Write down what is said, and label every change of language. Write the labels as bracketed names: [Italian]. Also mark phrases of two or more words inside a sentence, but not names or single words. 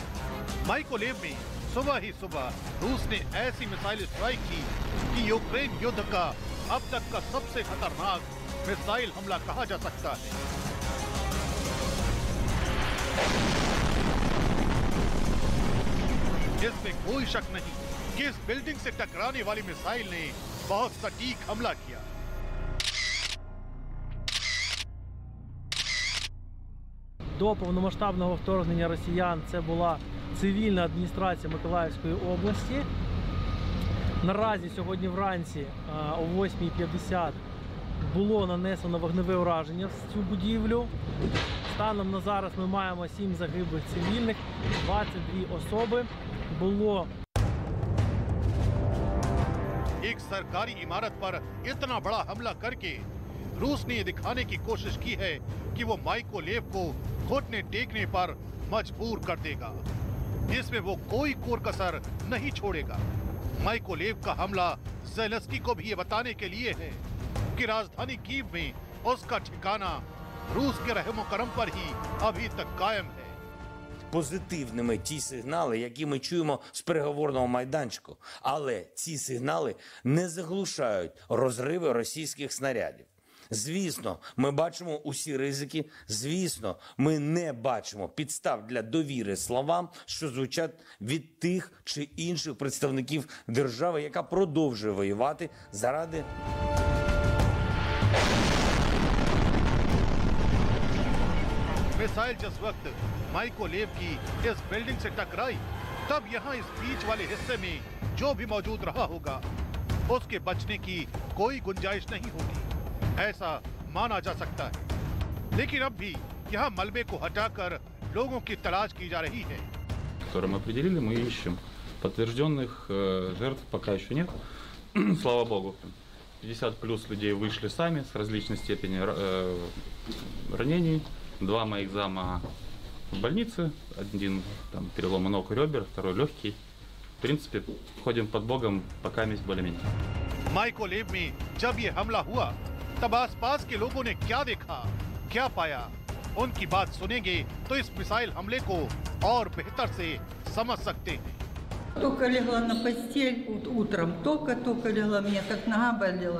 [Hindi] माइकोलेव में सुबह ही सुबह रूस ने ऐसी मिसाइल स्ट्राइक की कि यूक्रेन युद्ध का अब तक का सबसे खतरनाक मिसाइल हमला कहा जा सकता है। इसमें कोई शक नहीं कि इस बिल्डिंग से टकराने वाली मिसाइल ने बहुत सटीक हमला किया। [Ukrainian] До повномасштабного вторгнення росіян це була цивільна адміністрація Миколаївської області. Наразі сьогодні вранці о 8:50 було нанесено вогневе ураження в цю будівлю. Станом на зараз ми маємо 7 загиблих цивільних, 22 особи. Було [Hindi] एक सरकारी इमारत पर इतना बड़ा हमला करके रूस ने ये दिखाने की कोशिश की है कि वो माइकोलेव को घुटने टेकने पर मजबूर कर देगा। इसमें वो कोई कोर कसर नहीं छोड़ेगा। माइकोलेव का हमला ज़ेलेंस्की को भी ये बताने के लिए है कि राजधानी कीव में उसका ठिकाना रूस के रहमो-करम पर ही अभी तक कायम है। [Ukrainian] Позитивними ті сигнали, які ми чуємо з переговорного майданчику. Але ці сигнали не заглушають розриви російських снарядів. Звісно, ми бачимо усі ризики. Звісно, ми не бачимо підстав для довіри словам, що звучать від тих чи інших представників держави, яка продовжує воювати заради [Hindi] मिसाइल जिस वक्त माइकोलेव की इस बिल्डिंग से टकराई तब यहाँ इस बीच वाले हिस्से में जो भी मौजूद रहा होगा उसके बचने की कोई गुंजाइश नहीं होगी, ऐसा माना जा सकता है। लेकिन अब भी यहाँ मलबे को हटाकर लोगों की तलाश की जा रही है। [Russian] Которые мы определили, мы ищем. Подтвержденных жертв пока еще нет. Слава богу. 50+ людей вышли сами с различной степенью ранений. 2 моих зама в больнице, один там перелом ног и ребер, второй легкий. В принципе, ходим под Богом, пока месть более-менее. [Hindi] माइकोलेव में जब ये हमला हुआ तब आसपास के लोगों ने क्या देखा, क्या पाया, उनकी बात सुनेंगे तो इस मिसाइल हमले को और बेहतर से समझ सकते हैं। [Russian] Только легла на постель утром, только легла, меня как нога болела.